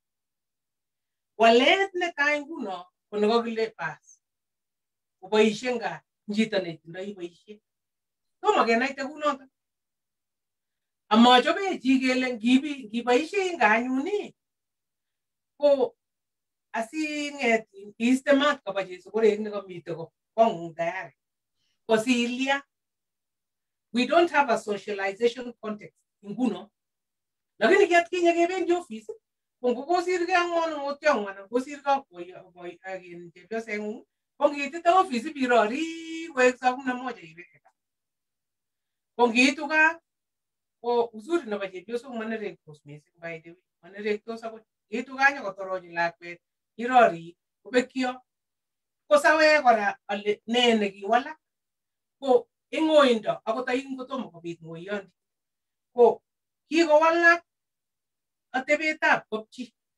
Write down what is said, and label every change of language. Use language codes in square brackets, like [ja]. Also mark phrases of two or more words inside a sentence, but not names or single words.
[kln] walet netai nguno ko nekakile bas koboishe nga chito netindoi boishet tomo kenaite kunoto amachobe chi kele ngiboishe nga anyuni ko asinget kiiste mat koba Jesu korek nekamite kongung tayari kosilya. [en] We don't have a socialization context [kln] nguno lakini kiatkinye kebendi office kongokosirgei ak monotyong'wan kosirgei boy agin chepyosengung kongitite office birori koek saa 11 ibeke kongiitu gaa ko uzuri nebo chepyosok manerektos mising [en] by the way [kln] manerektos akot kiitu gaa nyokotorochi lakwet irori kobekyo kosawe kora ale ne nekiwalak ko ingoindo akot ayin kotomo kobit ngoyondi ko kikowalak atebetab kopchi